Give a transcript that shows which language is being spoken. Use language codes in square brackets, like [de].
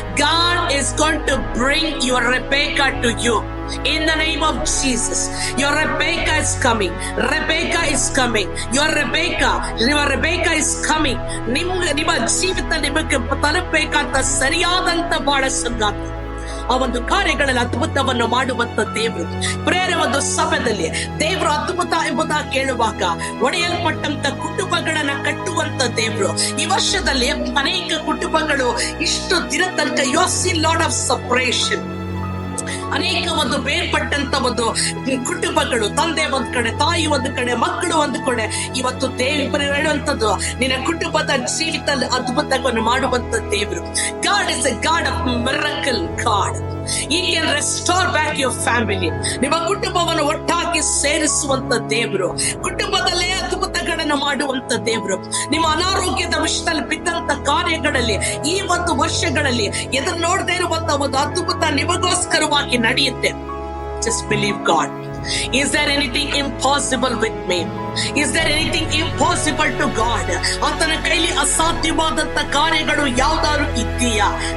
[en] God is going to bring your Rebecca to you. In the name of Jesus, your Rebecca is coming. Rebecca is coming. Your Rebecca is coming. [kn] ನಿಮ್ಮ ಜೀವಿತ ನಿಮಗೆ ತಲುಪಬೇಕಂತ ಸರಿಯಾದಂತ ಬಾಳ ಸಂಗಾತಿ, ಆ ಒಂದು ಕಾರ್ಯಗಳಲ್ಲಿ ಅದ್ಭುತವನ್ನು ಮಾಡುವಂತ ದೇವರು. ಪ್ರೇರ ಒಂದು ಸಮಯದಲ್ಲಿ ದೇವರು ಅದ್ಭುತ ಎಂಬುದಾಗಿ ಕೇಳುವಾಗ ಒಡೆಯಲ್ಪಟ್ಟಂತ ಕುಟುಂಬಗಳನ್ನ ಕಟ್ಟುವಂತ ದೇವರು. ಈ ವರ್ಷದಲ್ಲಿ ಅನೇಕ ಕುಟುಂಬಗಳು ಇಷ್ಟು ದಿನ ತನಕ [en] You have seen lot of separation. [kn] ಅನೇಕ ಒಂದು ಬೇರ್ಪಟ್ಟಂತ ಒಂದು ಕುಟುಂಬಗಳು, ತಂದೆ ಒಂದ್ ಕಡೆ, ತಾಯಿ ಒಂದು ಕಡೆ, ಮಕ್ಕಳು ಒಂದು ಕಡೆ. ಇವತ್ತು ದೇವರು ಹೇಳುವಂತದ್ದು, ನಿನ್ನ ಕುಟುಂಬದ ಜೀವಿತದಲ್ಲಿ ಅದ್ಭುತವನ್ನು ಮಾಡುವಂತ ದೇವರು. [en] God is a God of miracle God. He can restore back your family. [kn] ನಿಮ್ಮ ಕುಟುಂಬವನ್ನು ಒಟ್ಟಾಗಿ ಸೇರಿಸುವಂತ ದೇವರು, ಕುಟುಂಬದಲ್ಲೇ ಅದ್ಭುತಗಳನ್ನು ಮಾಡುವಂತ ದೇವರು. ನಿಮ್ಮ ಅನಾರೋಗ್ಯದ ವಿಷಯದಲ್ಲಿ ಬಿದ್ದಂತ ಕಾರ್ಯಗಳಲ್ಲಿ ಈ ಒಂದು ವರ್ಷಗಳಲ್ಲಿ ಎದುರು ನೋಡದೇ ಇರುವಂತ ಒಂದು ಅದ್ಭುತ ನಿಮಗೋಸ್ಕರವಾಗಿ ನಡೆಯುತ್ತೆ. [en] Just believe God. Is there anything impossible with me? Is there anything impossible to God? [kn] ಆತನ ಕೈಲಿ ಅಸಾಧ್ಯವಾದಂತ ಕಾರ್ಯಗಳು ಯಾವ್ದಾದ್ರು ಇದೆಯಾ?